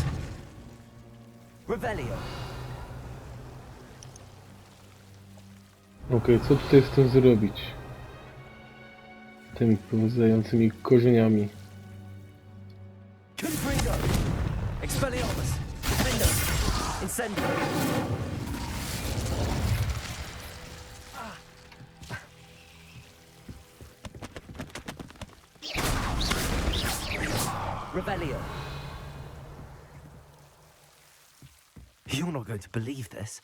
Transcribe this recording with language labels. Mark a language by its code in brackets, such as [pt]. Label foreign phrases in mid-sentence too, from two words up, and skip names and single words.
[en] Revelio. [pl] Okej, co tutaj z tym zrobić? Tymi pełzającymi korzeniami. [en] Confringo. Expelliarmus. Defendo. Send it. Rebellion. You're not going to believe this.